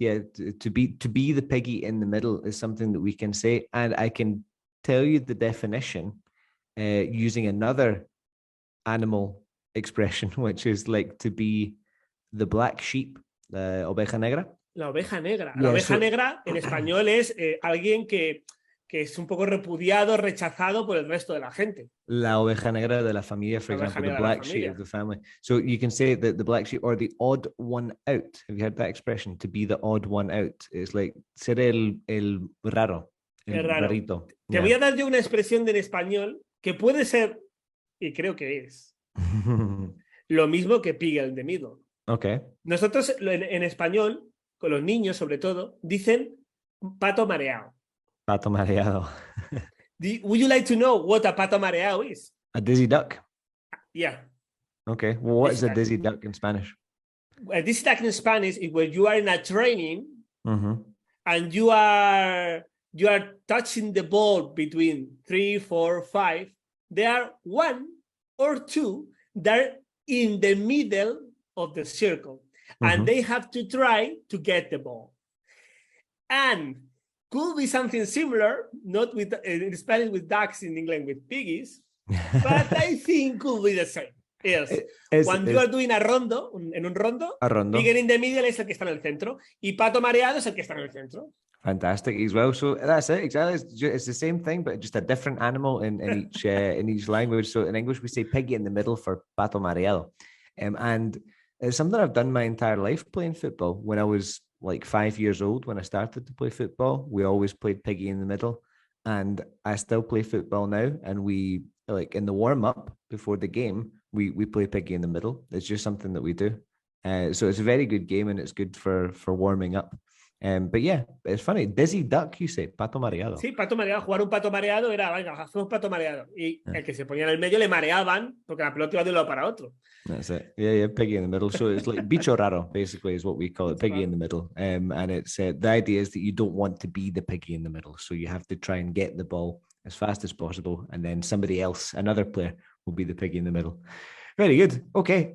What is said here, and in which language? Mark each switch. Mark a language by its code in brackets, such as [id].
[en] Yeah, to be the piggy in the middle is something that we can say, and I can tell you the definition using another animal expression, which is like to be the black sheep, [es] la oveja negra. La oveja negra. La oveja negra en español es alguien que es un poco repudiado, rechazado por el resto de la gente. La oveja negra de la familia, [en] for example, the black sheep of the family. So you can say that the black sheep or the odd one out. Have you heard that expression? To be the odd one out. It's like [es] ser el raro. El rarito. Te voy a dar yo una expresión en español que puede ser, y creo que es, lo mismo que pig in the middle. [en] Okay. [es] Nosotros en español, con los niños sobre todo, dicen pato mareado. Pato mareado. [en] Would you like to know what a pato mareado is? A dizzy duck? Yeah. Okay. Well, what is a dizzy duck in Spanish? A dizzy duck in Spanish is when you are in a training and you are touching the ball between 3, 4, 5. There are 1 or 2 that are in the middle of the circle and they have to try to get the ball. And could be something similar, not with in Spanish with ducks, in England with piggies, but I think could be the same. Yes. [es] Cuando [en] you are doing a rondo, [es] en un rondo, pig in the middle es el que está en el centro y pato mareado es el que está en el centro. [en] Fantastic as well. So that's it. Exactly. It's the same thing, but just a different animal in each language. So in English, we say piggy in the middle for pato mareado. And it's something I've done my entire life playing football. When I was like 5 years old, when I started to play football, we always played piggy in the middle. And I still play football now. And we, like in the warm-up before the game, we play piggy in the middle. It's just something that we do. So it's a very good game and it's good for warming up. But yeah, it's funny. Dizzy duck, you say, pato mareado. [es] Sí, pato mareado. Jugar un pato mareado era, venga, hacemos pato mareado. Y el que se ponía en el medio le mareaban porque la pelota iba de un lado para otro. [en] That's it. Yeah, piggy in the middle. So it's like bicho raro, basically, is what we call it, piggy in the middle. And it's the idea is that you don't want to be the piggy in the middle. So you have to try and get the ball as fast as possible. And then somebody else, another player, will be the piggy in the middle. Very good. Okay.